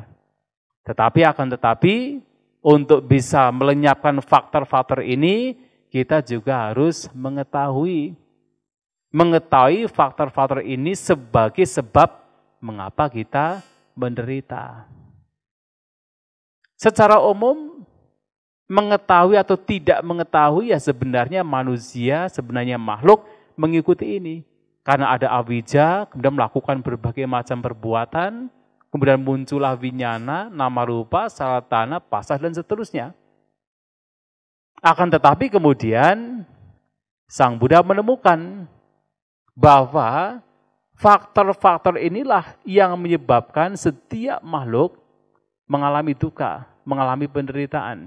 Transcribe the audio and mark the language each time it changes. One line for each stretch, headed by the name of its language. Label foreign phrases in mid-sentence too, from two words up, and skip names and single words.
Indonesian: Tetapi untuk bisa melenyapkan faktor-faktor ini, kita juga harus mengetahui faktor-faktor ini sebagai sebab mengapa kita menderita. Secara umum, mengetahui atau tidak mengetahui ya sebenarnya manusia, sebenarnya makhluk mengikuti ini. Karena ada awija, kemudian melakukan berbagai macam perbuatan, kemudian muncullah
Pali: winyana, nama rupa, salatana, pasah
Indonesian: dan seterusnya. Akan tetapi kemudian Sang Buddha menemukan bahwa faktor-faktor inilah yang menyebabkan setiap makhluk mengalami duka, mengalami penderitaan.